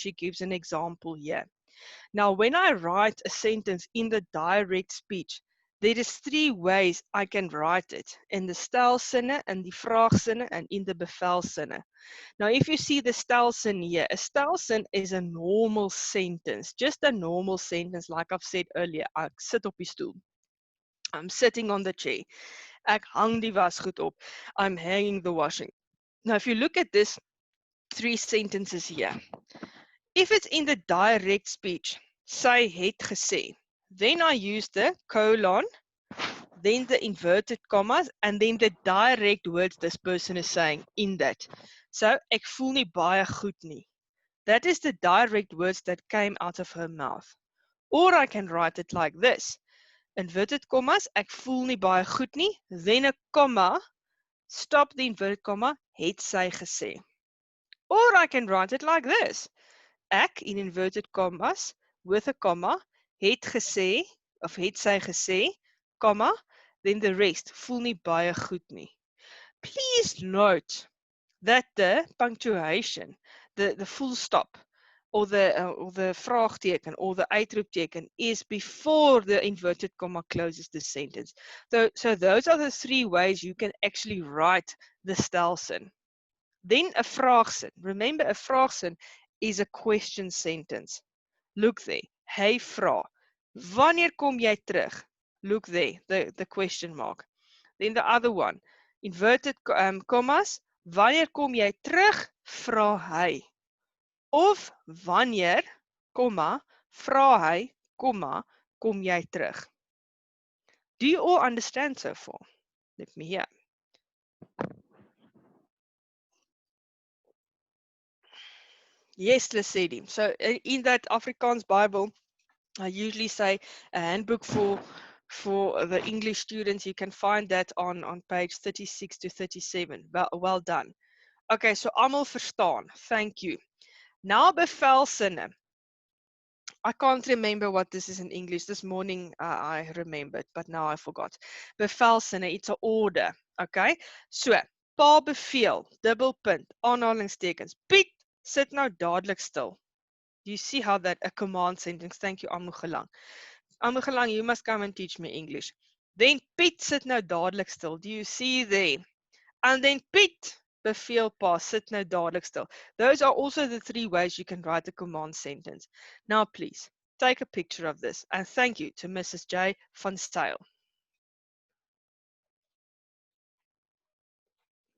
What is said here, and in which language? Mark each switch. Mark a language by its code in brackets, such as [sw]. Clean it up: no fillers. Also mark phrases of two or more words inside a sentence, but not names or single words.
[en] She gives an example here. Now, when I write a sentence in the direct speech, there is 3 ways I can write it. In the stelsinne, [af] in die vraagsinne, [en] and in the bevelsinne. Now, if you see the stelsin here, a stelsin is a normal sentence, just a normal sentence, like I've said earlier. [af] Ek sit op die stoel. [en] I'm sitting on the chair. [af] Ek hang die wasgoed op. [en] I'm hanging the washing. Now, if you look at this 3 sentences here, if it's in the direct speech, [af] sy het gesê, [en] then I use the colon, then the inverted commas, and then the direct words this person is saying in that. So, [af] ek voel nie baie goed nie. [en] That is the direct words that came out of her mouth. Or I can write it like this. Inverted commas, [af] ek voel nie baie goed nie, [en] then a comma, stop the inverted comma, [af] het sy gesê. [en] Or I can write it like this. Ek, in inverted commas, with a comma, [af] het gesê, of het sy gesê, [en] comma, then the rest, [af] voel nie baie goed nie. [en] Please note that the punctuation, the full stop, or the vraagteken, or the uitroepteken is before the inverted comma closes the sentence. So those are the 3 ways you can actually write the stelsin. Then a vraagsin. Remember, a vraagsin is a question sentence. Look there. [af] Hy vra. Wanneer kom jy terug? [en] Look there, the question mark. Then the other one. Inverted commas. [af] Wanneer kom jy terug? Vra hy. Of wanneer, komma, vra hy, komma, kom jy terug? [en] Do you all understand so far? Let me hear. Yes, Lesedi. So in that Afrikaans Bible, I usually say a handbook for the English students. You can find that on page 36 to 37. Well done. Okay, [af] so almal verstaan. [en] Thank you. Now bevelsinne. I can't remember what this is in English. This morning I remembered, but now I forgot. Bevelsinne, it's an order. Okay? So, [af] pa beveel, dubbelpunt, aanhalingstekens. Piet, sit nou dadelik stil. [en] Do you see how that a command sentence? Thank you, Amugelang. Amugelang, you must come and teach me English. [af] Then Piet, sit nou dadelik stil. [en] Do you see there? And then [af] Piet, beveel pa, sit nou dadelik stil. [en] Those are also the 3 ways you can write a command sentence. Now, please, take a picture of this. And thank you to Mrs. J. Van Zyl.